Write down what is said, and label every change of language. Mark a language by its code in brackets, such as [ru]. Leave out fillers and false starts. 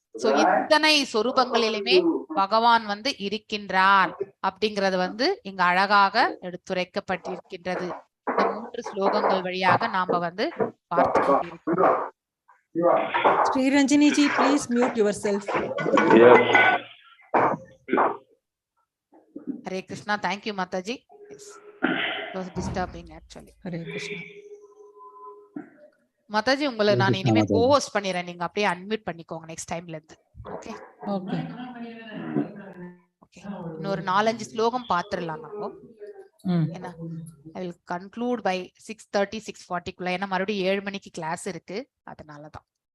[ta] So இத்தனை சொரூபங்களிலுமே பகவான் வந்து இருக்கின்றார் அப்படிங்கறது வந்து இங்க அழகாக எடுத்துரைக்கப்பட்டிருக்கின்றது. இந்த 3 ஸ்லோகங்கள் வழியாக நாம வந்து பார்த்து கொண்டிருக்கிறோம். [en] Sriranjani ji, please mute yourself. Hare Krishna. Thank you, Mataji. Yes. It was disturbing actually. Hare Krishna. [ta] Mataji, உங்களை நான் இனிமே கோஹோஸ்ட் பண்ணிடுறேன். நீங்க அப்படியே அன்மியூட் பண்ணிக்கோங்க நெக்ஸ்ட் டைம்ல இருந்து. Okay [en] Okay. [ta] ஓகே. இன்னொரு 4-5 ஸ்லோகம் பாத்துறலாம் நம்ம. ஏன்னா [en] I will conclude by 6:30 6:40 [ta] ஏன்னா மறுபடியும் 7 மணிக்கு கிளாஸ் இருக்கு. அதனாலதான்.